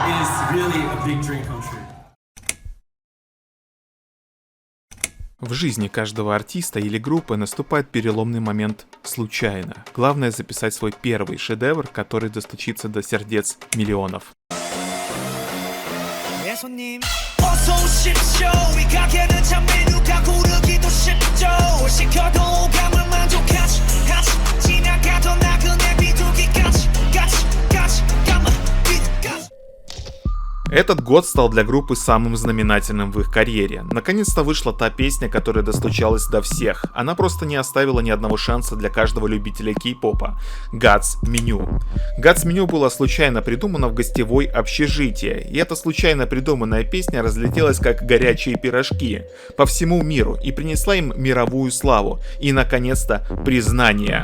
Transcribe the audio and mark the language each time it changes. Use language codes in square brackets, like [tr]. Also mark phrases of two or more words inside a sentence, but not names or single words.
[en] is really a big dream come true. [ru] В жизни каждого артиста или группы наступает переломный момент случайно. Главное записать свой первый шедевр, который достучится до сердец миллионов. [ko] 어서 오십시오 이 가게는 참 메뉴가 고르기도 쉽죠 시켜도 오감을 만족하지 같이 지나가던 나그네 비둘기까지 같이 가만 비둘기까지. [ru] Этот год стал для группы самым знаменательным в их карьере. Наконец-то вышла та песня, которая достучалась до всех. Она просто не оставила ни одного шанса для каждого любителя кей-попа. God's Menu. God's Menu была случайно придумана в гостевой общежитии, и эта случайно придуманная песня разлетелась как горячие пирожки по всему миру и принесла им мировую славу и, наконец-то, признание.